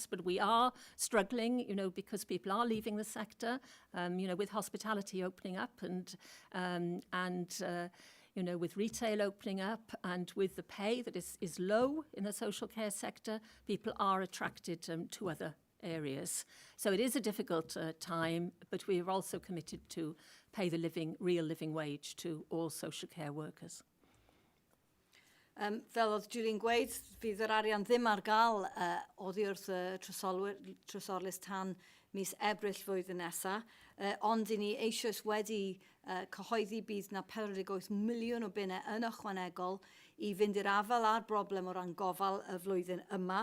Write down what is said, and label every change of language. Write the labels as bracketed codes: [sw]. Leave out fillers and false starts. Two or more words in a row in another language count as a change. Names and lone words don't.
[en] But we are struggling, because people are leaving the sector, with hospitality opening up and with retail opening up, and with the pay that is low in the social care sector, people are attracted to other areas. So it is a difficult time, but we are also committed to pay the real living wage to all social care workers. [cy] Fel oedd Julie'n gweud, fydd yr arian ddim ar gael oddi wrth trysorlus tan mis Ebrill flwyddyn nesaf, ond i ni eisoes wedi cyhoeddi bydd na 48 miliwn o bunnau yn ychwanegol i fynd i'r afel a'r broblem o ran gofal y flwyddyn yma.